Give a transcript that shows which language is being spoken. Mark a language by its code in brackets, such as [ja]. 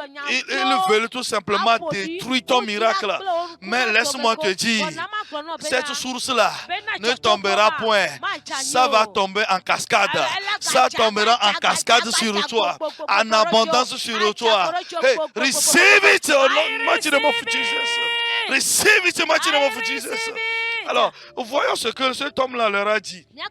[fr] Ils veulent tout simplement détruire ton miracle. Mais laisse-moi te dire, cette source-là ne tombera point. Ça va tomber en cascade. Ça tombera en cascade sur toi, en abondance sur toi. [en] Hey, receive it in the mighty name of Jesus. Receive it in the mighty name of Jesus. [fr] Alors, voyons ce que cet homme-là leur a dit.